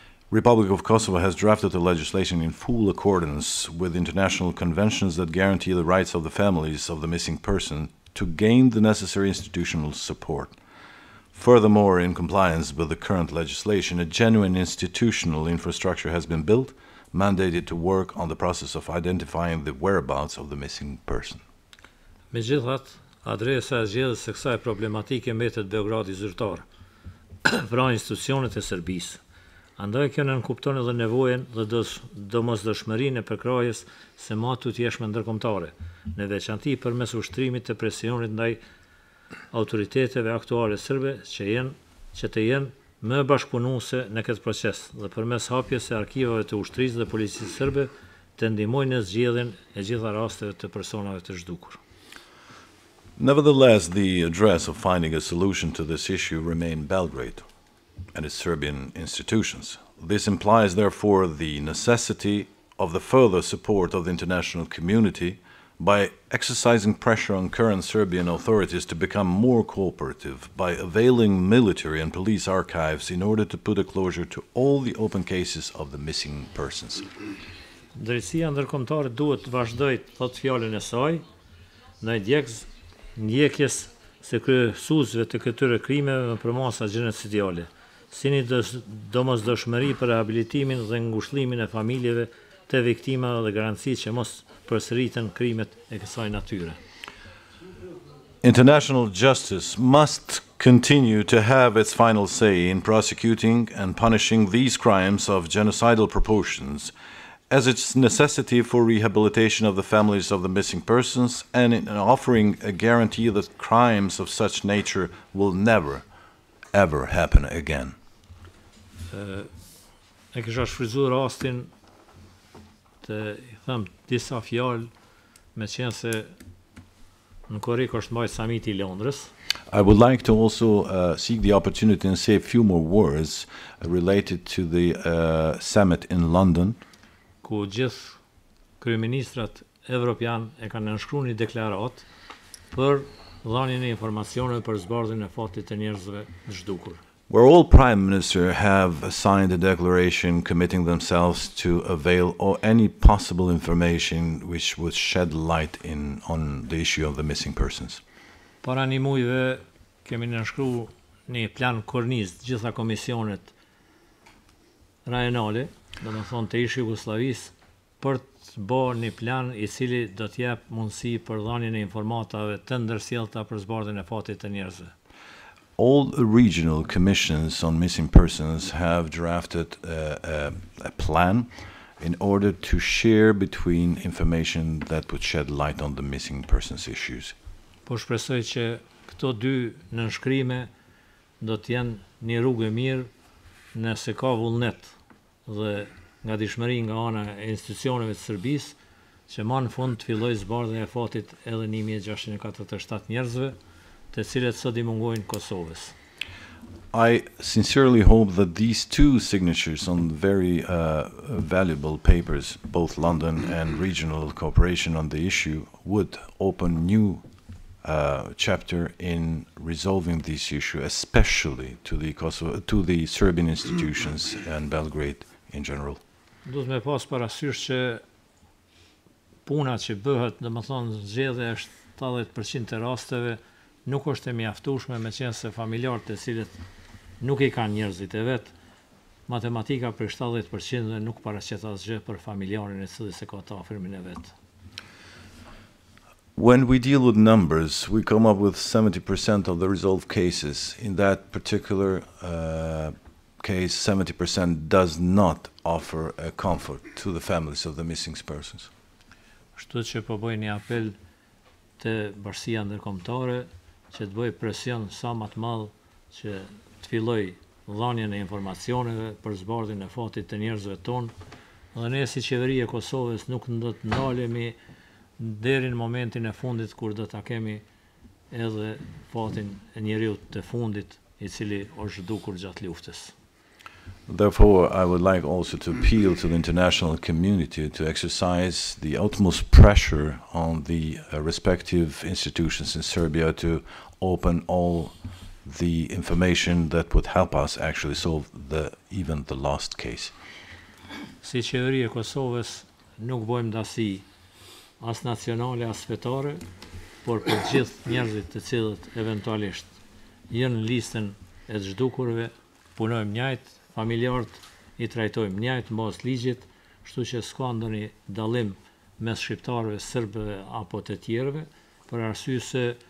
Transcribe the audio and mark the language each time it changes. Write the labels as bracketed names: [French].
[English] Republic of Kosovo has drafted the legislation in full accordance with international conventions that guarantee the rights of the families of the missing person to gain the necessary institutional support. Furthermore, in compliance with the current legislation, a genuine institutional infrastructure has been built, mandated to work on the process of identifying the whereabouts of the missing person. [Albanian] Megjithatë, adresa e zgjedhjes së kësaj problematike mbetet Beogradi zyrtar, pra institucionet e Serbisë. Andaj kjo nënkupton edhe nevojën dhe domosdoshmërinë e përkrajjes së matutjeshme ndërkombëtare, në veçanti përmes ushtrimit të presionit ndaj autoriteteve aktuale serbe që të jenë më bashkëpunuese në këtë proces dhe përmes hapjes së arkivave të ushtrisë dhe policisë serbe të ndihmojnë në zgjedhjen e gjitha rasteve të personave të zhdukur. [English] Nevertheless, the address of finding a solution to this issue remain Belgrade and its Serbian institutions. This implies, therefore, the necessity of the further support of the international community by exercising pressure on current Serbian authorities to become more cooperative by availing military and police archives in order to put a closure to all the open cases of the missing persons. [Albanian] Drejtësia ndërkombëtare duhet të vazhdojë të thotë fjalën e saj në ndjekjes së kryesuesve të këtyre krimeve me përmasa gjenocidiale, si një domosdoshmëri për rehabilitimin dhe ngushëllimin e familjeve të viktimave dhe garanci që mos përsëriten krimet e kësaj natyre. [English] International justice must continue to have its final say in prosecuting and punishing these crimes of genocidal proportions, as its necessity for rehabilitation of the families of the missing persons and in offering a guarantee that crimes of such nature will never, ever happen again. [Albanian] E kisha shfrytzuar rastin të them disa fjalë me qenë se në Korrik është mbajtur samiti I Londrës. [English] I would like to also seek the opportunity and say a few more words related to the summit in London, [Albanian] ku gjithë kryeministrat evropian e kanë nënshkruar një deklarat për dhënien e informacioneve për zbardhjen e fatit të njerëzve të zhdukur. [English] where all prime ministers have signed a declaration committing themselves to avail any possible information which would shed light on the issue of the missing persons. [Albanian] Para një mujve kemi nënshkruar një plan kornizë të gjitha komisionet rajonale, domethënë të ish Jugosllavisë, për të bëjë një plan I cili do të jap mundësi për dhënien e informatave të ndërsjellta për zbardhjen e fatit të njerëzve. [English] All the regional commissions on missing persons have drafted a plan in order to share between information that would shed light on the missing persons issues. [Albanian] Po shpresoj që këto dy nënshkrime do të jenë një rrugë e mirë nëse ka vullnet dhe ngatishmëri nga ana e institucioneve të Serbisë që më në fund të fillojë zbardhja e fatit edhe 1647 njerëzve, të cilët sot I mungojnë Kosovës. [English] I sincerely hope that these two signatures on very valuable papers, both London and regional cooperation on the issue, would open new chapter in resolving this issue, especially to the Serbian institutions and Belgrade in general. [Albanian] Duhet me pas parasysh që puna që bëhet, domethënë zgjedhja e 70% të rasteve nuk është e mjaftueshme meqense familjarët të cilët nuk I kanë njerëzit e vet, matematika për 70% nuk paraqet asgjë për familjarin e cili se ka të afërmin e vet. [English] When we deal with numbers, we come up with 70% of the resolved cases. In that particular case, 70% does not offer a comfort to the families of the missing persons. [Albanian] Kështu që po bëj një apel te bashkia ndërkombëtare që të bëj presion sa më të madh që të filloj dhënien e informacioneve për zbardhjen e fatit të njerëzve tonë, dhe ne si qeveri e Kosovës nuk do të ndalemi deri në momentin e fundit kur do ta kemi edhe fatin e njeriut të fundit I cili është zhdukur gjatë luftës. [English] Therefore, I would like also to appeal to the international community to exercise the utmost pressure on the respective institutions in Serbia to open all the information that would help us actually solve even the last case. [Albanian] Si qeveri e Kosovës nuk bëjmë dasi as nacionale as fetare, por për gjithë njerëzit të cilët eventualisht janë në listën e të zhdukurve, punojmë njëjtë, familjarët I trajtojmë njëjtë mbas ligjit, kështu që s'ka ndonjë dallim mes shqiptarëve, serbëve apo të tjerëve, për arsye se